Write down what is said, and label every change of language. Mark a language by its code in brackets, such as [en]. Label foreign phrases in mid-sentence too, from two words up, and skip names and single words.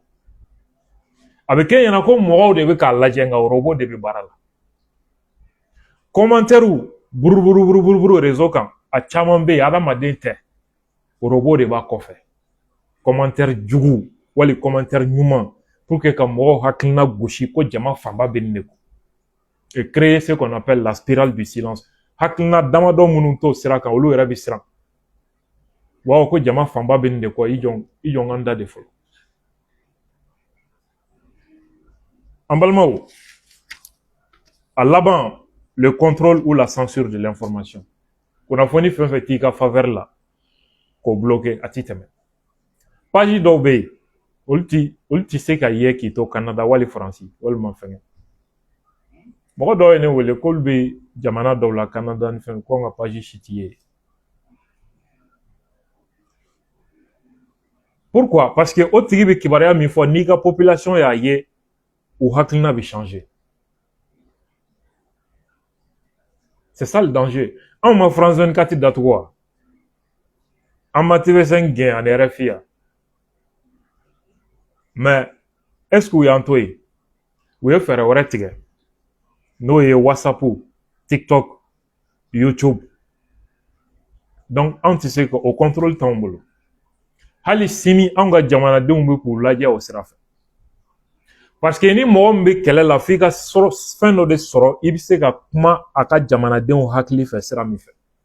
[bm] A bɛ kɛ ɲɛna ko mɔgɔw de bɛ k'a lajɛ nka o robot de bɛ baara la. Commentaire buruburu réseau kan a caman bɛ yen adamaden tɛ o robot de b'a kɔfɛ. Commentaire jugu wali commentaire ɲuman [fr] pour que [bm] ka mɔgɔw hakilina gosi ko jama fanba bɛ nin de kun. [fr] Et créer ce qu'on appelle la spirale du silence. [bm] Hakilina damadɔ minnu t'o sira kan olu yɛrɛ bɛ siran. Waaw ko jama fanba bɛ nin de kɔ i jɔ n ka n da de fɔlɔ. An balimaw, a laban [fr] le contrôle ou la censure de l'information. [bm] Kunnafoni fɛn fɛn t'i ka faveur la k'o bloquer a t'i tɛmɛ. Page dɔw bɛ yen olu ti se ka ye k'i to Canada wali Faransi walima fɛngɛ. Mɔgɔ dɔw ye ne wele k'olu bɛ jamana dɔw la Canada ni fɛn ko n ka page si t'i ye. [fr] Pourquoi? Parce que [bm] o tigi bɛ kibaruya min fɔ n'i ka population y'a ye u hakilina bɛ changer. [fr] C'est ça le danger. [bm] Anw ma France 24 datugu wa? An ma TV5 gɛn ani RFI ya? [fr] Mais est-ce que [bm] u y'an to yen? U ye fɛɛrɛ wɛrɛ tigɛ n'o ye WhatsApp, TikTok, YouTube. Donc anw tɛ se k'o contrôle t'anw bolo. Hali sini anw ka jamanadenw bɛ k'u lajɛ o sira fɛ. [fr] Parce que [bm] ni mɔgɔ min bɛ kɛlɛ la f'i ka fɛn dɔ de sɔrɔ i bɛ se ka kuma a ka jamanadenw hakili fɛ sira min fɛ.